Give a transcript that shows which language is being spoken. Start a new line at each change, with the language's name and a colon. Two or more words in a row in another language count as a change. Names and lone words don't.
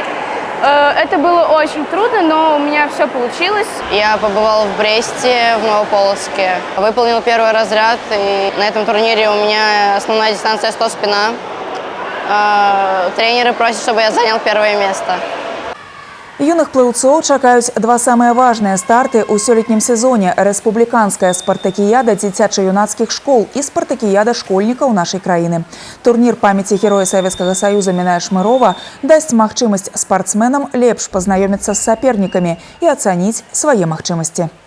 Russian: Это было очень трудно, но у меня все получилось. Я побывала в Бресте, в Новополоцке. Выполнила первый разряд, и на этом турнире у меня основная дистанция 100 спина. Тренеры просят, чтобы я занял 1-е место.
Belarusian: Юных плыўцоў чакаюць два самыя важныя старты ў сёлетнім сезоне: рэспубліканская спартакіяда дзіцяча-юнацкіх школ і спартакіяда школьнікаў нашай краіны. Турнір памяці героя Савецкага Саюза Міная Шмырова дасць магчымасць спартсменам лепш пазнаёміцца з сапернікамі і ацаніць свае магчымасці.